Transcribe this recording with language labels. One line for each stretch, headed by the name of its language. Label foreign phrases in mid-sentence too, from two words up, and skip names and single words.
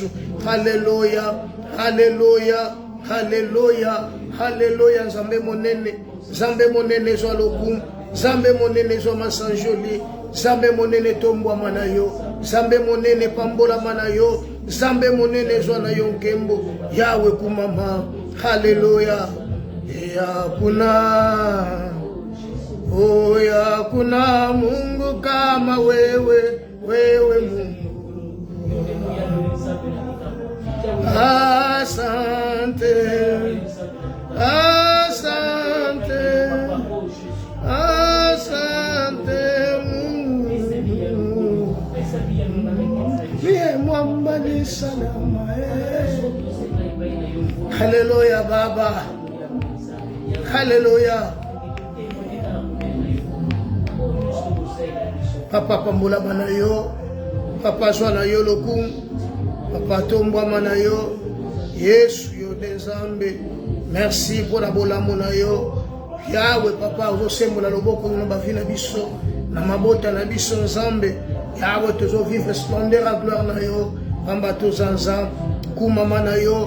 Lingala: haleluya, haleluya, haleluya, haleluya, Nzambe monene, Nzambe monene zwa lokumu, Nzambe monene zwa masanjoli, Nzambe monene tombwama na yo, Nzambe monene pambolama na yo, Nzambe monene zwa na yo nkembo, Yawe kumama,
Swahili: haleluya, hakuna Mungu kama wewe, wewe Mungu. Asante, asante, asante Mungu, mie mwamba ni salama. Haleluya Baba, haleluya.
Lingala: Papa pambola mana yo, papa zwa na yo lokumu, papa tombwa mana yo, Yesu yo de Nzambe,
French: merci pour la
Lingala: bolamu na yo, Yawe papa ozosembola loboko na bavi na biso, na mabota na biso Nzambe, Yawe tozo
French: vivre splendeur à gloire
Lingala: na yo, pamba toza Nzambe, kumama na yo,